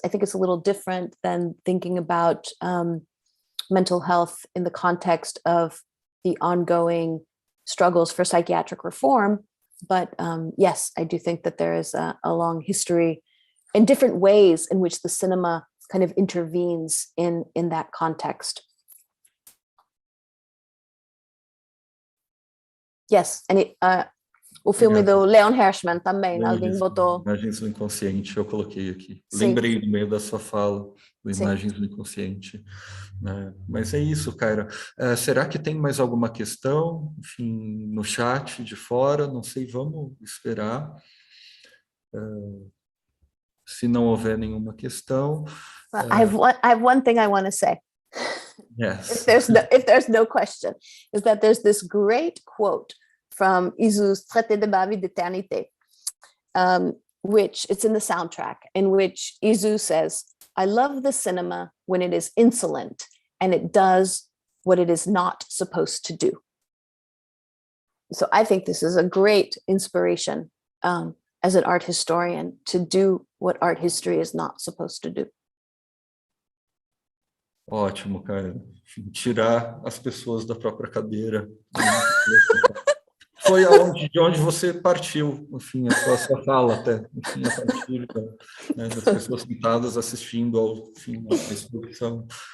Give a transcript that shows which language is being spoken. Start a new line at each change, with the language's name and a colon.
English: I think it's a little different than thinking about mental health in the context of the ongoing struggles for psychiatric reform. But yes, I do think that there is a long history in different ways in which the cinema kind of intervenes in that context. Yes, and
Portuguese: o filme do Leon Hirschman também, alguém botou. Imagens do Inconsciente, eu coloquei aqui. Sim. Lembrei no meio da sua fala, do Imagens do Inconsciente. Mas é isso, Kaira. Será que tem mais alguma questão, enfim, no chat de fora? Não sei, vamos esperar. Se não houver nenhuma questão...
English: I have one thing I want to say. Yes. If there's no question, is that there's this great quote from Isou's Traité de ma vie d'éternité, which it's in the soundtrack, in which Isou says, "I love the cinema when it is insolent and it does what it is not supposed to do." So I think this is a great inspiration as an art historian to do what art history is not supposed to do.
Portuguese: Ótimo, Kaira. Tirar as pessoas da própria cadeira. Foi de onde você partiu, enfim, a sua fala até, enfim, a partir das pessoas sentadas assistindo ao fim da exposição.